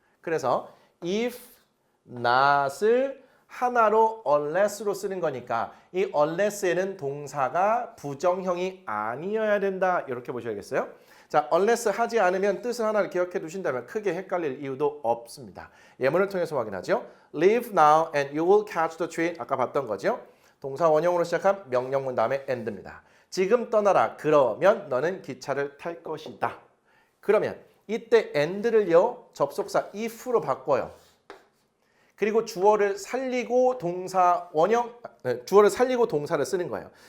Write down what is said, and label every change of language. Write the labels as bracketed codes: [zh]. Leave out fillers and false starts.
[ko] 그래서 if not을 하나로 unless로 쓰는 거니까 이 unless에는 동사가 부정형이 아니어야 된다 이렇게 보셔야겠어요. 자, unless 하지 않으면 뜻을 하나를 기억해 두신다면 크게 헷갈릴 이유도 없습니다. 예문을 통해서 확인하죠. [en] Leave now and you will catch the train. [ko] 아까 봤던 거죠. 동사 원형으로 시작한 명령문 다음에 and입니다. 지금 떠나라. 그러면 너는 기차를 탈 것이다. 그러면 이때 and를요. 접속사 if로 바꿔요. 그리고 주어를 살리고 동사 원형, 주어를 살리고 동사를 쓰는 거예요.